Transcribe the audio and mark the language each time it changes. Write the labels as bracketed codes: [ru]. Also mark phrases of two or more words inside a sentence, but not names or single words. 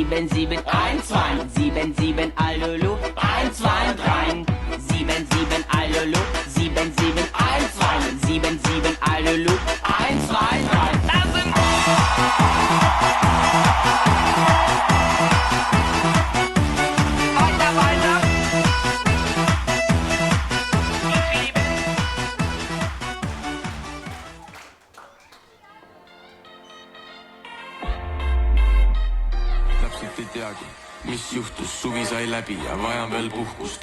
[de] 7, 1, 2, 7, 7, Alulu, 1, 2, 3, 7, 7, Alulu, 7, 7, 1, 2, 7, 7, Alulu, 1, 2, 3. Das sind weiter, weiter. [et] Täpselt ei teagi, mis juhtus, suvi sai läbi ja vajan veel puhkust.